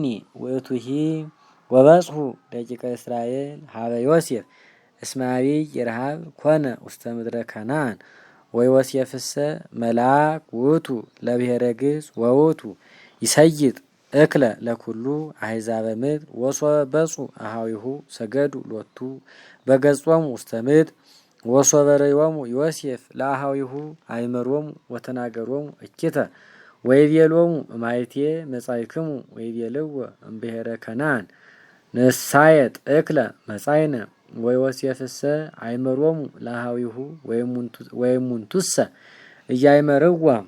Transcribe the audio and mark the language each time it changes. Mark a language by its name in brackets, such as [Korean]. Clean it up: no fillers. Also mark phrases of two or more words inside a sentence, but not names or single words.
[Geez] ውእቱሂ ወበጽሑ ደቂቀ እስራኤል ሀበ ዮሴፍ እስመ አቢይ ረሃብ ኮነ ውስተ ምድረ ከነዓን ወዮሴፍሰ መልአክ ውእቱ ለብሔረ ግብፅ ወውእቱ ይሰይጥ እክለ ለኩሉ አሕዛበ ምድር ወሶበ በጽሑ አሃዊሁ ሰገዱ ሎቱ በገጾሙ ውስተ ምድር ወሶበ ርእዮሙ ዮሴፍ ለአሃዊሁ አይመሮሙ ወተናገሮሙ እኪተ ወይቤሎሙ እማይቴ መጻእክሙ ወይቤልዎ እምብሔረ ከነዓን ንሳየጥ እክለ መጻእነ ወዮሴፍሰ አይመሮሙ ለአሃዊሁ ወይሙንቱሰ እያይመርዋ